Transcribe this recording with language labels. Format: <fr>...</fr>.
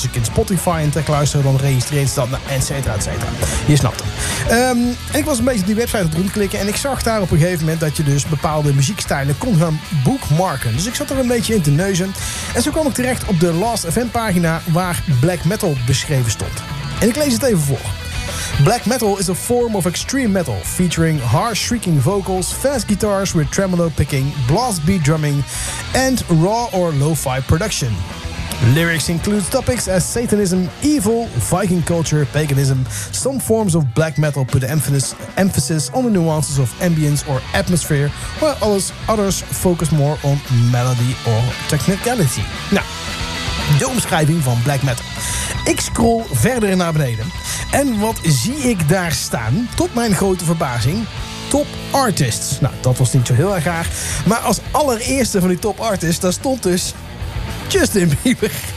<nl>Als ik in Spotify een track luister, dan registreert ze dat. Et cetera, et cetera. Je snapt het. En ik was een beetje op die website aan het rondklikken. En ik zag daar op een gegeven moment dat je dus bepaalde muziekstijlen kon gaan bookmarken. Dus ik zat er een beetje in te neuzen. En zo kwam ik terecht op de Last FM pagina waar black metal beschreven stond. En ik lees het even voor.</nl> <en>Black metal is a form of extreme metal featuring harsh shrieking vocals, fast guitars with tremolo picking, blast beat drumming and raw or lo-fi production. Lyrics include topics as Satanism, evil, Viking culture, paganism. Some forms of black metal put emphasis on the nuances of ambience or atmosphere, while others focus more on melody or technicality.</en> <nl>Nou, de omschrijving van black metal. Ik scroll verder naar beneden. En wat zie ik daar staan? Tot mijn grote verbazing. Top artists. Nou, dat was niet zo heel erg raar. Maar als allereerste van die top artists, daar stond dus Justin Bieber.</nl>